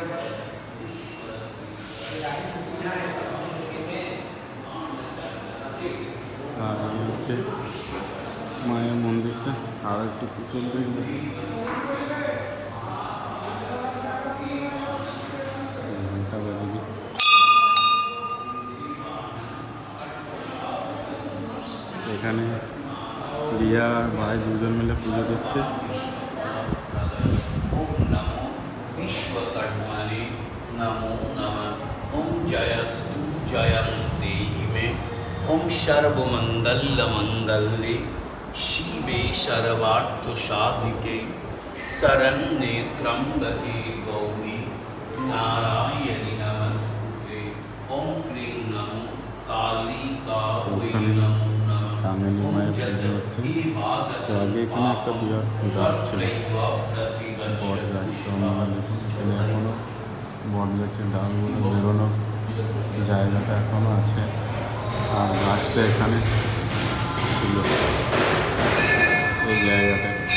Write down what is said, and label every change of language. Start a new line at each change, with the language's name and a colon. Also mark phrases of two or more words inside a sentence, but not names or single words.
Bangla: আর হচ্ছে মায়ের মন্দিরটা, আর একটু পুতুল দেখবে। এখানে রিয়া আর ভাই দুজন মিলে পুজো দিচ্ছে।
Sanskrit: विश्वकर्मणे नमो नमः। ओम जयस्तु जयन्ते मे। ओम सर्वमंगलमंगल्ये शिवे सर्वार्थसाधिके शरण्ये त्र्यंबके गौरी नारायणि नमस्ते। ओम क्लीं नमो कालिकायै नमो
Bangla: ডাঙালি মায়ের পুজো হচ্ছে। তো আগে এখানে একটা বিরাট গাছ ছিল, বট গাছ। তো আমরা দেখুন এখানে এখনও বট গাছের ডালগুলো বেরোনোর জায়গাটা এখনও আছে, আর গাছটা এখানে ছিল এই জায়গাটায়।